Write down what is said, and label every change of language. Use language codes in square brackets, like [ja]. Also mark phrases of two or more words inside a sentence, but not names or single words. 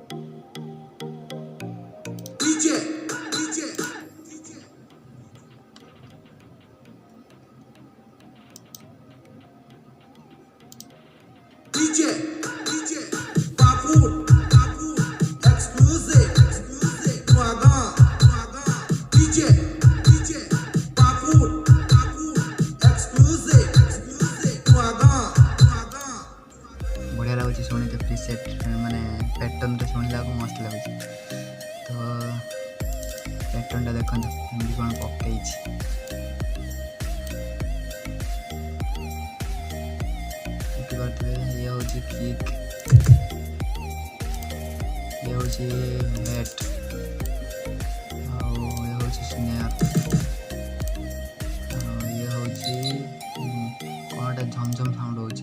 [or] ଡିଜେ ଡିଜେ ଡିଜେ ଡିଜେ ବାପୁ ବାପୁ ଏକ୍ସକ୍ଲୁସିଭ ନୂଆ ଗାଁ ଡିଜେ ଡିଜେ ବାପୁ ବାପୁ ଏକ୍ସକ୍ଲୁସିଭ ନୂଆ ଗାଁ ପ୍ରିସେଟ୍ ମାନେ ପ୍ୟାଟର୍ନଟା ଶୁଣିଲାକୁ ମସ୍ତ ଲାଗୁଛି। ତ ପ୍ୟାଟର୍ନଟା ଦେଖନ୍ତୁ କେମିତି କ'ଣ ପକେଇଛି। ଦେଖିପାରୁଥିବେ ଇଏ ହେଉଛି କିକ୍, ଇଏ ହେଉଛି ହେଟ୍, ଆଉ ଇଏ ହେଉଛି ସ୍ନେୟାର, ଆଉ ଇଏ ହେଉଛି କ'ଣଟା ଝମଝମ ସାଉଣ୍ଡ ହେଉଛି।